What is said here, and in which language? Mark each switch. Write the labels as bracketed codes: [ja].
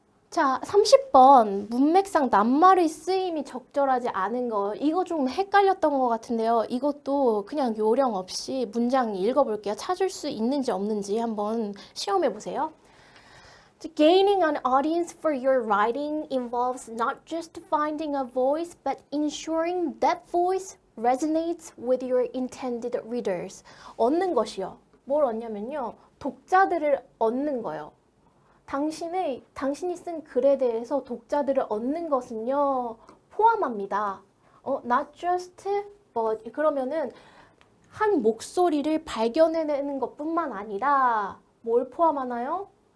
[ko] 자, 30번 문맥상 낱말의 쓰임이 적절하지 않은 거 이거 좀 헷갈렸던 것 같은데요. 이것도 그냥 요령 없이 문장 읽어볼게요. 찾을 수 있는지 없는지 한번 시험해 보세요. [en] Gaining an audience for your writing involves not just finding a voice but ensuring that voice resonates with your intended readers. [ko] 얻는 것이요. 뭘 얻냐면요. 독자들을 얻는 거요. 당신이 쓴 글에 대해서 독자들을 얻는 것은요. 포함합니다. [en] not just but [ko] 그러면은 한 목소리를 발견해내는 것뿐만 아니라 뭘 포함하나요?